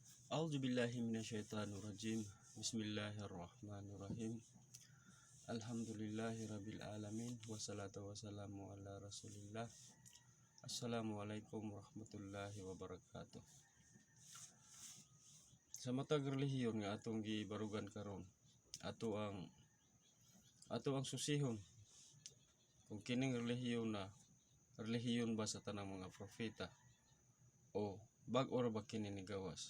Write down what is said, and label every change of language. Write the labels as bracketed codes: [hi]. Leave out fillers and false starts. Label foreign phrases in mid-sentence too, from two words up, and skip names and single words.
[ar] أعوذ بالله من الشيطان الرجيم. بسم الله الرحمن الرحيم. الحمد لله رب العالمين. والصلاة والسلام على رسول الله. السلام عليكم ورحمة الله وبركاته. [ceb] Sa matag relihiyon nga atong gibarugan karon, ato ang susihon kung kining relihiyon ba sa tanang mga propeta o bag-o ra ba kini ni gawas.